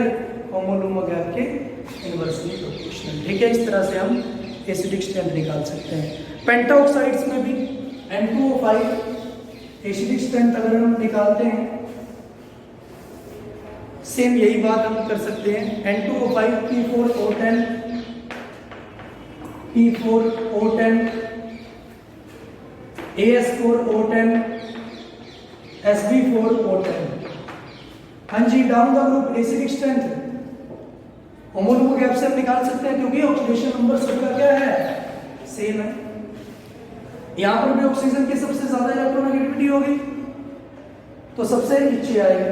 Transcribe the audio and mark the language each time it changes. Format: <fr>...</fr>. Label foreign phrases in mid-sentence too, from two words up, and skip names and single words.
<en>HOMO-LUMO gap</en> <hi>के</hi> <en>inversely proportional,</en> <hi>ठीक है। इस तरह से हम</hi> <en>acidic strength</en> <hi>निकाल सकते हैं। पेंटाऑक्साइड्स में भी N2O5</hi> <en>acidic strength</en> <hi>अगर हम निकालते हैं, सेम यही बात हम कर सकते हैं। N2O5 P4O10 P4O10 AS4O10 Sb4O10। हाँ जी,</hi> <en>down the group acidic strength HOMO-LUMO gap</en> <hi>से हम निकाल सकते हैं क्योंकि</hi> <en>oxidation number</en> <hi>सबका क्या है, सेम है। यहां पर भी ऑक्सीजन की सबसे ज्यादा इलेक्ट्रोनेगेटिविटी होगी तो सबसे नीचे आएगा।</hi>